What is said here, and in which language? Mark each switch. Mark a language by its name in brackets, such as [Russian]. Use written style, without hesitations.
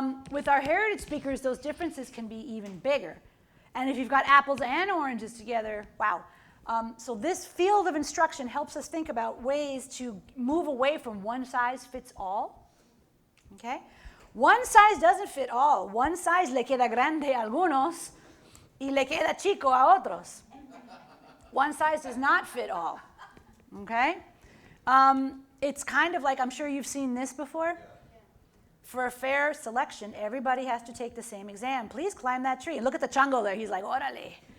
[English] With our heritage speakers, those differences can be even bigger. And if you've got apples and oranges together, wow. So this field of instruction helps us think about ways to move away from one size fits all, okay? One size doesn't fit all. One size [Spanish] le queda grande a algunos y le queda chico a otros. [English] One size does not fit all, okay? It's kind of like, I'm sure you've seen this before. For a fair selection, everybody has to take the same exam. Please climb that tree. And look at the chango there. He's like, órale.